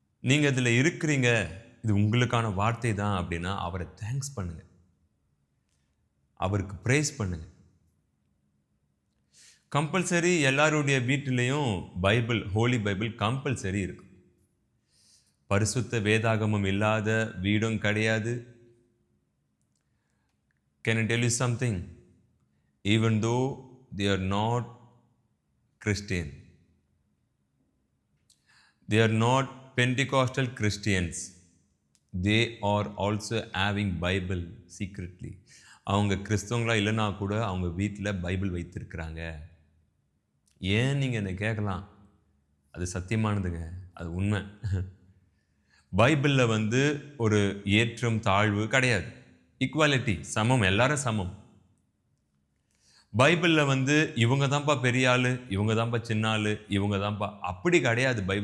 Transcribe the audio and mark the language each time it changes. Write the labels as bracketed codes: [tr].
[ta] நீங்க இதுல இருக்கிறீங்க, இது உங்களுக்கான வார்த்தை தான் அப்படின்னா, அவரை தேங்க்ஸ் பண்ணுங்க. அவருக்கு பிரைஸ் பண்ணுங்க. கம்பல்சரி எல்லாருடைய வீட்டிலையும் பைபிள், ஹோலி பைபிள் கம்பல்சரி இருக்கு. பரிசுத்த வேதாகமம் இல்லாத வீடும் கிடையாது. [en] Can I tell you something? Even though they are not Christian, they are not Pentecostal Christians, they are also having Bible secretly. [ta] அவங்க கிறிஸ்தவங்களா இல்லைன்னா கூட அவங்க வீட்டில் பைபிள் வைத்திருக்கிறாங்க. ஏன் நீங்கள் என்ன கேட்கலாம், அது சத்தியமானதுங்க, அது உண்மை. பைபிளில் ஒரு ஏற்றம் தாழ்வு கிடையாது. ஈக்குவாலிட்டி, சமம், எல்லாரும் சமம். பைபிளில் இவங்க தான்ப்பா பெரிய ஆளு, இவங்க தான்ப்பா சின்ன ஆளு, இவங்க தான்ப்பா, அப்படி கிடையாது.